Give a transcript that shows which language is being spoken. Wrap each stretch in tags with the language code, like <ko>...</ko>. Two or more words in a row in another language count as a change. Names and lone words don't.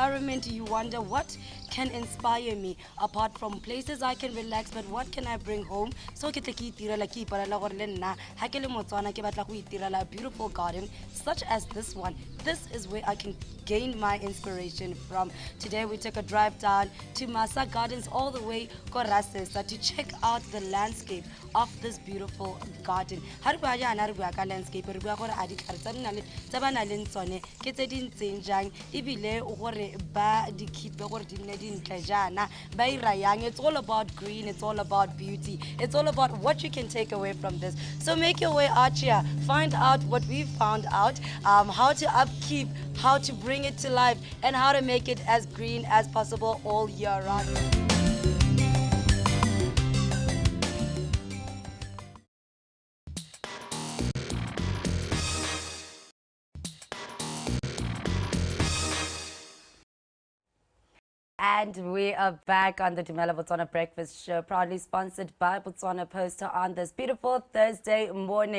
<en>moment you wonder, what can inspire me apart from places I can relax, but what can I bring home?</en> <tn>So ke tle ke itirela ke iparela gore le nna ha ke le Motswana ke batla go itirela</tn> <en>a beautiful garden such as this one. This is where I can gain my inspiration from. Today we took a drive down to Masa Gardens all the way Korasesa to check out the landscape of this beautiful garden.</en> <tn>Ha re bua jana re bua ka landscape re bua gore a ditlhare tsa nna le tsa bana le tsone ke tse di ntseng jang ebile gore ba di keep gore di nne di ntle jana ba ira yang.</tn> <en>It's all about green, it's all about beauty, it's all about what you can take away from this. So make your way out here, find out what we found out, how to upkeep, how to bring it to life, and how to make it as green as possible all year round. And we are back on the DUMELA Botswana Breakfast Show, proudly sponsored by Botswana Post on this beautiful Thursday morning.</en>